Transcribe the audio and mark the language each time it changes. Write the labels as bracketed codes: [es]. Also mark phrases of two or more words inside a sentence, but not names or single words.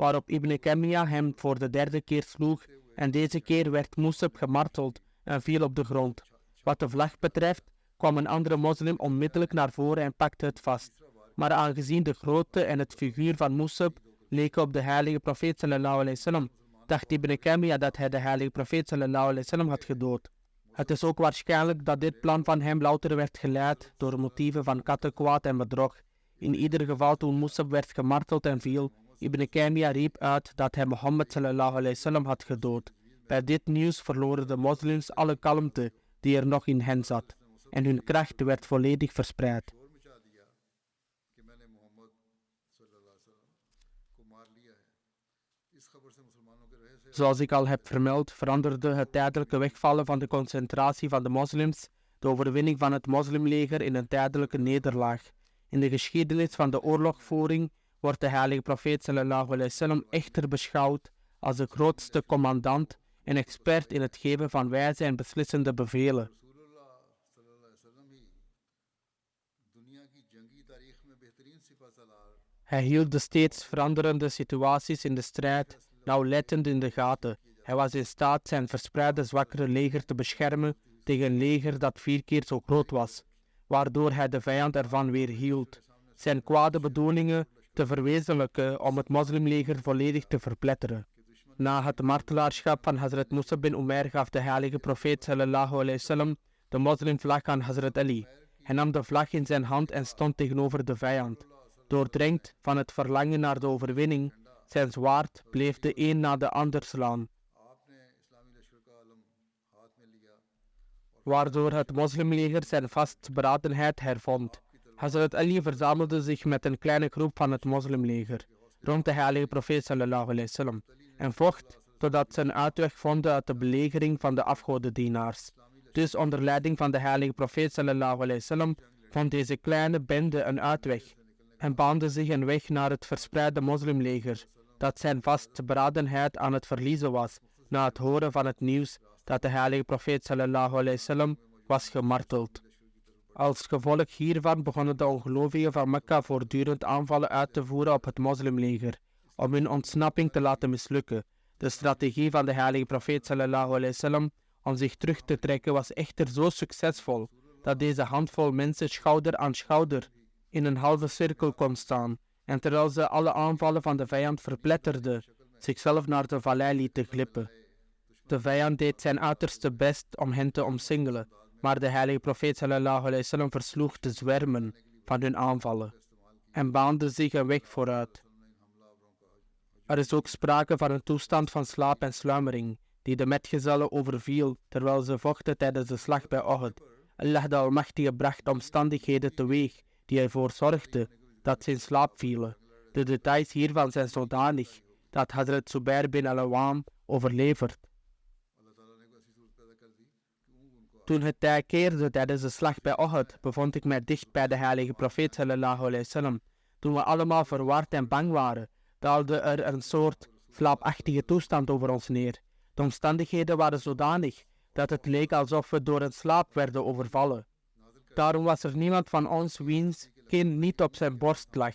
[nl] waarop Ibn Kemia hem voor de derde keer sloeg en deze keer werd Musab gemarteld en viel op de grond. Wat de vlag betreft kwam een andere moslim onmiddellijk naar voren en pakte het vast. Maar aangezien de grootte en het figuur van Musab leken op de heilige profeet [ar] صلى الله عليه وسلم, [nl] dacht Ibn Kemia dat hij de heilige profeet [ar] صلى الله عليه وسلم [nl] had gedood. Het is ook waarschijnlijk dat dit plan van hem louter werd geleid door motieven van kattenkwaad en bedrog. In ieder geval toen Musab werd gemarteld en viel, Ibn Kemia riep uit dat hij Mohammed [ar] صلى الله عليه وسلم [nl] had gedood. Bij dit nieuws verloren de moslims alle kalmte die er nog in hen zat en hun kracht werd volledig verspreid. Zoals ik al heb vermeld, veranderde het tijdelijke wegvallen van de concentratie van de moslims de overwinning van het moslimleger in een tijdelijke nederlaag. In de geschiedenis van de oorlogvoering wordt de heilige profeet [ar] صلى الله عليه وسلم [nl] echter beschouwd als de grootste commandant en expert in het geven van wijze en beslissende bevelen. Hij hield de steeds veranderende situaties in de strijd nauwlettend in de gaten. Hij was in staat zijn verspreide zwakkere leger te beschermen tegen een leger dat 4 keer zo groot was, waardoor hij de vijand ervan weerhield zijn kwade bedoelingen te verwezenlijken om het moslimleger volledig te verpletteren. Na het martelaarschap van Hazrat Musab bin Umair gaf de heilige profeet [ar] صلى الله عليه وسلم [nl] de moslimvlag aan Hazrat Ali. Hij nam de vlag in zijn hand en stond tegenover de vijand. Doordrenkt van het verlangen naar de overwinning, zijn zwaard bleef de een na de ander slaan, waardoor het moslimleger zijn vastberadenheid hervond. Hazrat Ali verzamelde zich met een kleine groep van het moslimleger rond de heilige profeet [ar] صلى الله عليه وسلم [nl] en vocht totdat ze een uitweg vonden uit de belegering van de afgodendienaars. Dus onder leiding van de heilige profeet [ar] صلى الله عليه وسلم [nl] vond deze kleine bende een uitweg en baande zich een weg naar het verspreide moslimleger, dat zijn vastberadenheid aan het verliezen was na het horen van het nieuws dat de heilige profeet [ar] صلى الله عليه وسلم [nl] was gemarteld. Als gevolg hiervan begonnen de ongelovigen van Mekka voortdurend aanvallen uit te voeren op het moslimleger, om hun ontsnapping te laten mislukken. De strategie van de heilige profeet [ar] صلى الله عليه وسلم [nl] om zich terug te trekken was echter zo succesvol, dat deze handvol mensen schouder aan schouder in een halve cirkel kon staan, en terwijl ze alle aanvallen van de vijand verpletterden, zichzelf naar de vallei lieten glippen. De vijand deed zijn uiterste best om hen te omsingelen, maar de heilige profeet [ar] صلى الله عليه وسلم [nl] versloeg de zwermen van hun aanvallen en baande zich een weg vooruit. Er is ook sprake van een toestand van slaap en sluimering, die de metgezellen overviel terwijl ze vochten tijdens de slag bij Uhud. Allah de Almachtige bracht omstandigheden teweeg die ervoor zorgden dat ze in slaap vielen. De details hiervan zijn zodanig dat Hazrat Zubair bin al-Awwam overlevert. Toen het tij keerde tijdens de slag bij Uhud, bevond ik mij dicht bij de heilige profeet [ar] صلى الله عليه وسلم. [nl] Toen we allemaal verward en bang waren, daalde er een soort slaapachtige toestand over ons neer. De omstandigheden waren zodanig dat het leek alsof we door een slaap werden overvallen. Daarom was er niemand van ons wiens kin niet op zijn borst lag.